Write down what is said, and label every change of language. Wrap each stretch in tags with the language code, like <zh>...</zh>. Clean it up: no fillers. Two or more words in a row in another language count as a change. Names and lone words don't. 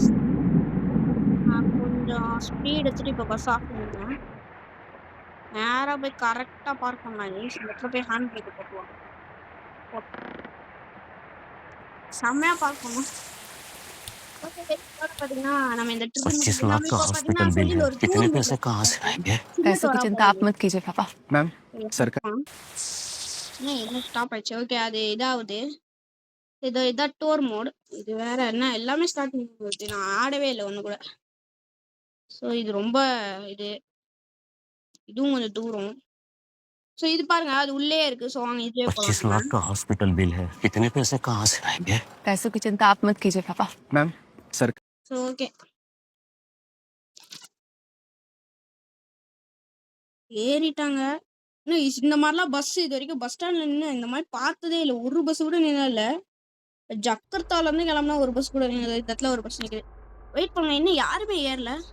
<ta>நான் கொஞ்சம் ஸ்பீட் எடுத்துட்டு இப்போ</ta> <en>bus off</en> <ta>பண்ணிடுறேன். நேராக போய் கரெக்டாக பார்க் பண்ணலாம் கைஸ். இந்த இடத்துல போய்</ta> <en>hand brake</en> <ta>போட்டுருவோம். செம்மையா பார்க் பண்ணும். पातीங்கன்னா நம்ம இந்த ட்ரிப்</ta> <hi>25 लाख का</hi> <en>hospital bill</en> <hi>है। कितने पैसे कहाँ से आएंगे? पैसों की चिंता आप मत कीजिए पापा। मैम सरकार</hi> <ta>என்ன ஸ்டாப் ஆயிடுச்சு. ஓகே, அது இதாகுது. இதான்</ta> <en>door mode.</en> <ta>இது வேற என்ன எல்லாமே ஸ்டார்ட் பண்ணுது. நான் ஆடவே இல்லை ஒன்று கூட. ஸோ இது ரொம்ப இதுவும் கொஞ்சம் தூரம். ஸோ இது பாருங்க, அது உள்ளே இருக்கு. ஸோ வாங்க இதுவே</ta> <hi>25 लाख का</hi> <en>hospital bill</en> <hi>है। कितने पैसे कहाँ से आएंगे? पैसों की चिंता आप मत कीजिए पापा। मैम सरकार</hi> <en>so okay,</en> <ta>ஏறிட்டாங்க. இன்னும் இந்த மாதிரிலாம் பஸ் இது வரைக்கும்</ta> <en>bus standல</en> <ta>நின்று இந்த மாதிரி பார்த்ததே இல்லை. ஒரு பஸ் கூட நின்னல. ஜக்கர்த்தால இருந்து கிளம்புனா ஒரு பஸ் கூட நின்னது. இந்த இடத்துல ஒரு பஸ் நிற்குது. வெயிட் பண்ணுங்க, இன்னும் யாருமே ஏறல.</ta>